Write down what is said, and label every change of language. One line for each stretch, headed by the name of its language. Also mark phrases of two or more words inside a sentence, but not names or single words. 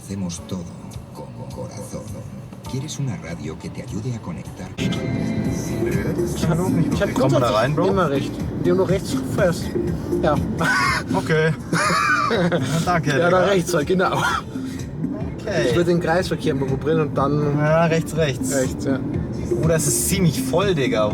Spanish: hacemos todo con corazón. ¿Quieres una radio que te ayude a conectar?
German: Ich habe Kommt man da rein, Bro? immer recht. Indem du rechts fährst. Ja. Okay. Danke. Ja, da Digga. rechts halt, genau. Ich Okay. würde den Kreisverkehr mal probieren und dann Ja, rechts. rechts, ja. Oh, das ist ziemlich voll, Digga.